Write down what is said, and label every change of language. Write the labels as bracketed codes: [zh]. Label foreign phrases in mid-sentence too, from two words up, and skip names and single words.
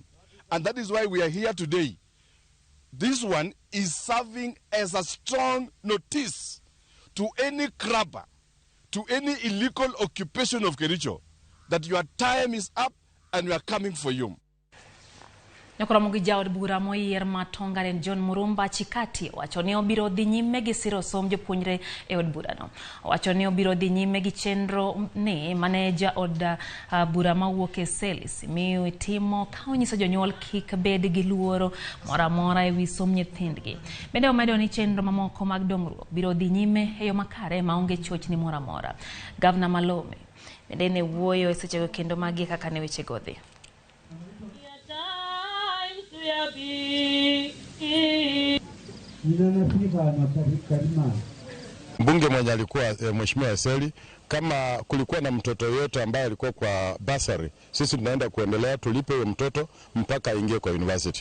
[en] And that is why we are here today. This one is serving as a strong notice to any crabber, to any illegal occupation of Kericho, that your time is up and we are coming for you. [luo] Ramogi jaod bura moyier matongaren John Murumba Chikati wacho ni obiro dhi nyime gi siro som jopuonjre e od burano. Wacho ni obiro dhi nyime gi chenro ni maneja od bura mawuok e Selis miyo itimo ka onyiso jonyuol kik bed gi luoro mora mora e wi som nyithindgi. Bende omedo ni chenro mamoko mag dongruok biro dhi nyime e yo makare maonge chochni mora mora. Gavana Malome bende ne wuoyo e sechego kendo magi kaka ne weche godhi. [sw] Mbunge mwenye alikuwa Mheshimiwa Eseli, kama kulikuwa na mtoto yote ambaye alikuwa kwa basari, sisi tunaenda kuendelea tulipe huyo mtoto mpaka aingie kwa university.